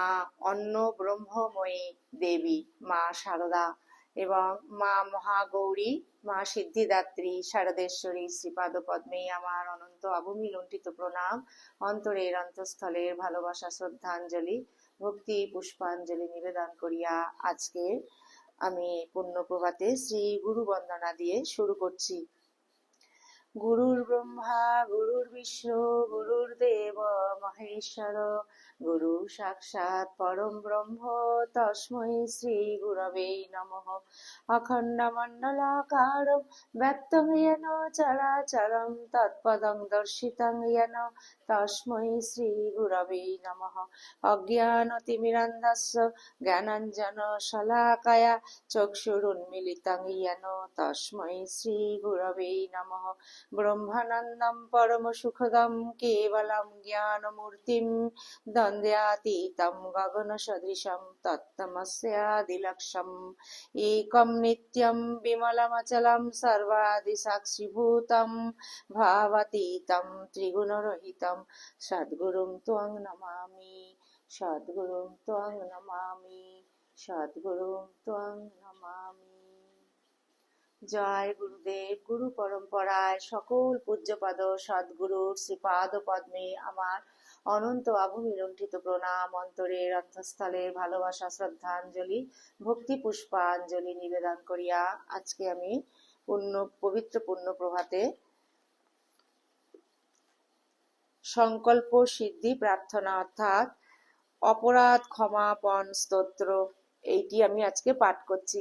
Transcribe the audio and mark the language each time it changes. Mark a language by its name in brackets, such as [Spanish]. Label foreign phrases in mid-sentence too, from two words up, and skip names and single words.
[Bangla] অন্ন ব্রহ্মময়ী দেবী, মা শারদা এবং মা মহাগৌরী, মা সিদ্ধিদাত্রী, শারদেশ্বরী শ্রীপাদ পদ্মে আমার অনন্ত অবমি লুণ্ঠিত প্রণাম, অন্তরের অন্তঃস্থলের ভালোবাসা শ্রদ্ধাঞ্জলি, ভক্তি পুষ্পাঞ্জলি নিবেদন করিয়া আজকে আমি পুণ্য প্রভাতে শ্রী গুরু বন্দনা দিয়ে শুরু করছি। [Sanskrit] গুরুর ব্রহ্মা গুরুর বিষ্ণু গুরুর্দেব মহেশ্বর, গুরু সাক্ষাৎ পরম ব্রহ্ম তস্मै শ্রী গুরবে নমঃ। অখণ্ডমণ্ডলাকারং ব্যক্তং येन চরাচরং তৎপদং দর্শিতং येन তস্मै শ্রী গুরবে নমঃ। অজ্ঞানতিমিরান্ধস্য জ্ঞানাঞ্জন শলাকায়া চক্ষুরুন্মিলিতং येन তস্मै শ্রী গুরবে নমঃ। ব্রহ্মানন্দম পরম সুখদম কেবলম জ্ঞানমূর্তিম দ্বন্দ্বাতীতম গগন সদৃশম তত্ত্বমস্যাদিলক্ষ্যম একম নিত্যম বিমলমচলম সর্বাদি সাক্ষীভূতম ভাবাতীতম ত্রিগুণরহিতম সদ্গুরুম ত্বং নমামি, সদ্গুরুম ত্বং নমামি, সদ্গুরুম ত্বং নমামি। [Bangla] জয় গুরুদেব। গুরু পরম্পরায় সকল পূজ্যপাদ সদ্গুরুর শ্রীপাদ পদ্মে আমার অনন্ত অবমি লুণ্ঠিত প্রণাম, অন্তরের অন্তঃস্থলের ভালোবাসা শ্রদ্ধাঞ্জলি, ভক্তি পুষ্পাঞ্জলি নিবেদন করিয়া আজকে আমি পবিত্র পুণ্য প্রভাতে সংকল্প সিদ্ধি প্রার্থনা অর্থাৎ অপরাধ ক্ষমাপণ স্তোত্র, এইটি আমি আজকে পাঠ করছি।